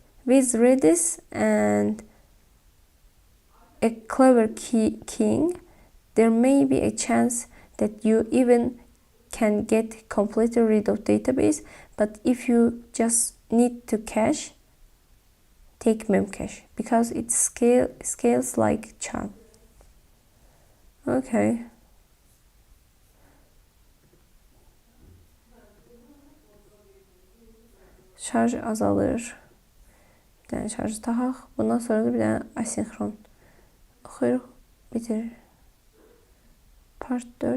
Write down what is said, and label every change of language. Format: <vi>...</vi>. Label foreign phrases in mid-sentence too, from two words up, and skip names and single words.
<en>With Redis and a clever keying, there may be a chance that you even can get completely rid of database, but if you just need to cache, take Memcache because it scales like charm.</en> <az>Okay. Şarj azalır. Bir dənə şarj taxaq. Bundan sonra da bir dənə asinxron. Oxuyuruq, bitirir.</az> <en>Part 4.</en>